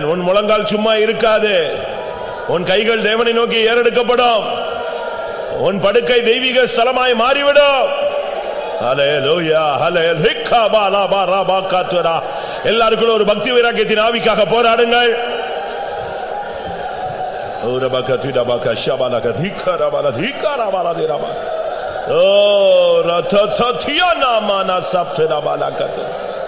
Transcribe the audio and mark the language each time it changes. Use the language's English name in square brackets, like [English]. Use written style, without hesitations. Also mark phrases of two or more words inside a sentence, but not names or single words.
[Tamil] உன் முழங்கால் சும்மா இருக்காது. உன் கைகள் தேவனை நோக்கி ஏறெடுக்கப்படும். உன் படுக்கை தெய்வீக ஸ்தலமாய் மாறிவிடும். ஹல்லேலூயா. ஹல்லேலூயா. பாலா பாரா பாகாத்துரா. எல்லாருக்கும் ஒரு பக்தி வைராக்கியத்தின் ஆவிக்காக போராடுங்கள். Urabakatida bakashabala kathikara bala thikara bala diraba. Oh ratatathiyana mana saptera bala kat.